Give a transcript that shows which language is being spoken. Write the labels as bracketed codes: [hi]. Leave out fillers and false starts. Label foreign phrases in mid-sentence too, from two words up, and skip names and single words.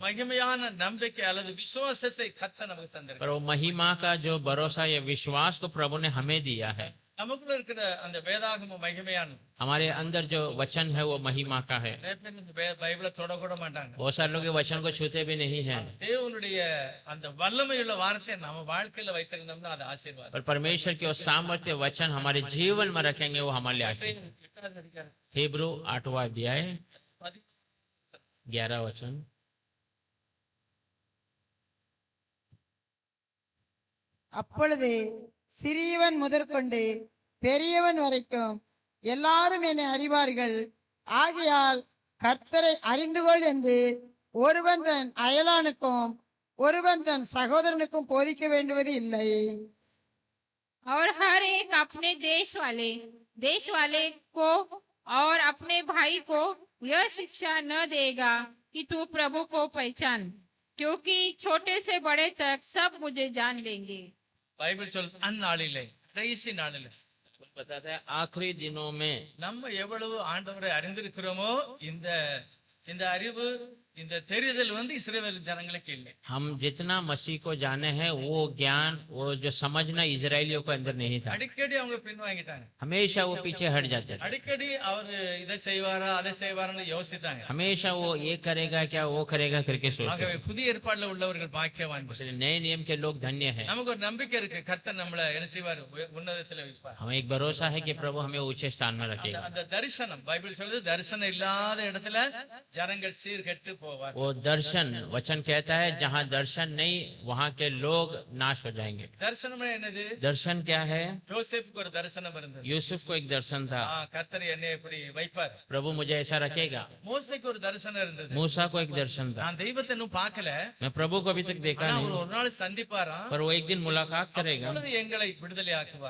[ta] மகிமையான நம்பிக்கை அல்லது விசுவாசத்தை கர்த்தர் நமக்கு தந்திருக்கிறார். [hi] पर वो महिमा का जो भरोसा या विश्वास को प्रभु ने हमें दिया है। [ta] நமக்குள்ள இருக்கிற அந்த வேதாகம மகிமையான, [hi] हमारे अंदर जो वचन है वो महिमा का है। [ta] நிறைய பேர் இந்த பைபிளை தொடக்கூட மாட்டாங்க. [hi] बहुत सारे लोग ये वचन को छूते भी नहीं है, [ta] தேவனுடைய அந்த வல்லமையுள்ள வார்த்தையை நம்ம வாழ்க்கையில வைத்திருந்தோம்னா அது ஆசீர்வாதம். [hi] पर परमेश्वर के वो सामर्थ्य वचन हमारे जीवन में रखेंगे वो हमारे लिए आशीष। [ta] எட்டாவது அதிகாரம், [hi] हिब्रू 8वां अध्याय 10 11 वचन। [ta] அப்பொழுது சிறியவன் முதற்கொண்டு பெரியவன் வரைக்கும் எல்லாரும் என்னை அறிவார்கள். ஆகையால் கர்த்தரை அறிந்து கொள் என்று ஒருவன் தன் அயலானுக்கும் ஒருவன் தன் சகோதரனுக்கும் போதிக்க வேண்டுவது இல்லை. [hi] और हर एक अपने देश वाले को और अपने भाई को यह शिक्षा न देगा कि तू प्रभु को पहचान, क्योंकि छोटे से बड़े तक सब मुझे जान लेंगे। [ta] பைபிள் சொல் அந்நாளிலே, கடைசி நாளிலே [hi] बताता है आखिरी दिनों में [ta] நம்ம எவ்வளவு ஆண்டவரை அறிந்திருக்கிறோமோ, இந்த இந்த அறிவு, இந்த தெரிதல் இஸ்ரவேல் ஜனங்களுக்கு இல்லை. [hi] हम जितना मसीह को जाने हैं वो ज्ञान, वो जो समझना इजरायलियों को अंदर नहीं था। [ta] அடிக்கடி அவங்க பின்வாங்கிட்டாங்க. [hi] हमेशा वो पीछे हट जाते थे, [ta] அடிக்கடி அவர் இதை செய்வாரா அதை செய்வாரான்னு யோசித்தாங்க. [hi] हमेशा वो ये करेगा क्या वो करेगा करके सोचते [ta] ஆகவே [hi] थे। [ta] புதிய ஏற்பாடுல உள்ளவர்கள் பாக்கியவான்கள். [hi] इसलिए नए नियम के लोग धन्य हैं। [ta] நமக்கு ஒரு நம்பிக்கை இருக்கு, கர்த்தர் நம்மளை என்ன செய்வார்? உன்னதத்துல வைப்பார். [hi] हमें एक भरोसा है कि प्रभु हमें ऊंचे स्थान में रखेगा। [ta] அந்த தரிசனம், பைபிள் சொல்லுது, தரிசனம் இல்லாத இடத்துல ஜனங்கள் சீர்கெட்டு போவார். [hi] वो दर्शन वचन कहता है जहाँ दर्शन नहीं वहाँ के लोग नाश हो जाएंगे। [ta] தரிசனம் என்னது? [hi] दर्शन क्या है? [ta] யோசேப்புக்கு ஒரு தரிசனம் இருந்தது. [hi] यूसुफ को एक दर्शन था, [ta] கர்த்தர் என்னை இப்படி வைப்பார். [hi] प्रभु मुझे ऐसा रखेगा। [ta] மோசேக்கு ஒரு தரிசனம் இருந்தது. [hi] मूसा को एक दर्शन था, [ta] நான் தெய்வத்தை இன்னும் பார்க்கல, [hi] मैं प्रभु को अभी तक देखा [ta] ஆனா [hi] नहीं, [ta] ஒரு நாள் சந்திப்பாராம், [hi] पर वो एक दिन मुलाकात करेगा, [ta] அப்பொழுது எங்களை விடுதலை ஆக்குவார்.